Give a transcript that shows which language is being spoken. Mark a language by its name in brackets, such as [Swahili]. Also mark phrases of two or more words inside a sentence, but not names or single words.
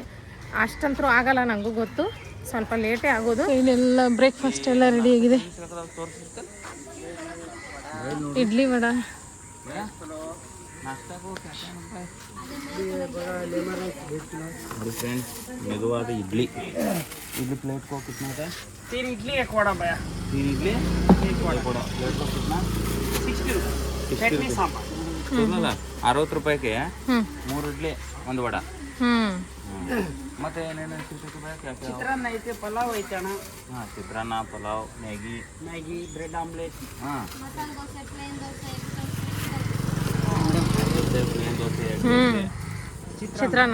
[Kannada] ಅಷ್ಟಂತರೂ ಆಗಲ್ಲ, ನನಗೂ ಗೊತ್ತು, ಸ್ವಲ್ಪ ಲೇಟೇ ಆಗೋದು. ಇಲ್ಲೆಲ್ಲ ಬ್ರೇಕ್ಫಾಸ್ಟ್ ಎಲ್ಲ ರೆಡಿ ಆಗಿದೆ. ಇಡ್ಲಿ ವಡ, ಫ್ರೆಂಡ್ಸ್, ಮೆದುವಾದ ಇಡ್ಲಿ [Hindi] प्लेट को कितना था? 3 इडली 1 वड़ा भैया. 3 इडली 1 वड़ा. प्लेट को कितना? 60 रुपये. चटनी सांबार. [Kannada] ಸುಮ್ಮನೆ 60 ರೂಪಾಯಿಗೆ 3 ಇಡ್ಲಿ 1 ವಡ. ಮತ್ತೆ ಏನೇನು ಸಿಗ್ತದೆ ಭಯ? ಚಿತ್ರಾನ್ನ ಐತೆ, ಪಲಾವ್ ಐತೆ ಅಣ್ಣ. ಹಾಂ, ಚಿತ್ರಾನ್ನ, ಪಲಾವ್, ಮ್ಯಾಗಿ, [English] bread omelette. [Kannada] ಹಾಂ, ಚಿತ್ರಾನ್ನ.